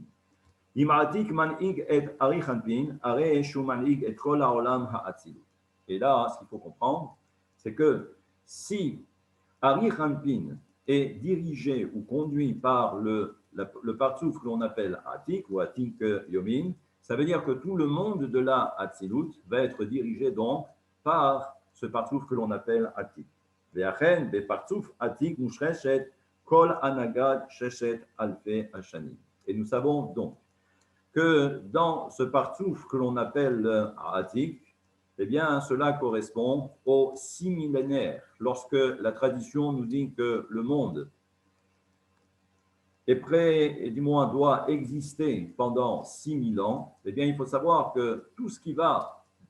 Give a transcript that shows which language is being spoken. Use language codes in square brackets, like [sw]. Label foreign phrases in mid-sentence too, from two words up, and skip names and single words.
[fr] Et là, ce qu'il faut comprendre, c'est que si Arich Anpin est dirigé ou conduit par le partsouf que l'on appelle Atik ou Atik Yomin, ça veut dire que tout le monde de la Hatzilut va être dirigé donc par ce partsouf que l'on appelle Atik. [he] ואכן בפרצוף עתיק מושרשת כל ההנהגה ששת אלפי השנים. [fr] Et nous savons donc que dans ce partsouf que l'on appelle Atik, eh bien, cela correspond aux 6 millénaires. Lorsque la tradition nous dit que le monde est prêt, et du moins doit exister pendant 6000 ans, eh bien, il faut savoir que tout ce qui va